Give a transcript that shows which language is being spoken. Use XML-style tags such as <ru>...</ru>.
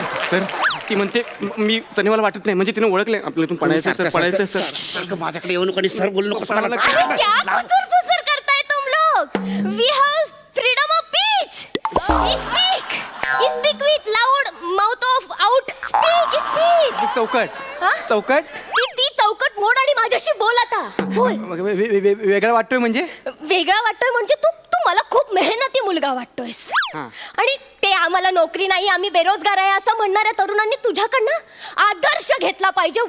<mr>Sir ती म्हणते मी चणेवाला वाटत नाही, म्हणजे तिने ओळखले आपल्यातून पडायचं सर. माझ्याकडे येऊन कोणी सर बोलू नको.</mr> <hi>अरे क्या खुसुर करताय तुम लोग.</hi> <en>We have freedom of speech. Speak with loud mouth of out. Speak.</en> <mr>चौकट ती चौकट मोड आणि माझ्याशी बोल आता. बोल. वेगळा वाटतोय म्हणजे वेगळा वाटतोय म्हणजे तू मला खूप मेहनती मुलगा वाटतोयस. हा. आणि ते आम्हाला नोकरी नाही, आम्ही बेरोजगार आहे असं म्हणणाऱ्या तरुणांनी तुझ्याकडनं आदर्श घेतला पाहिजे.</mr>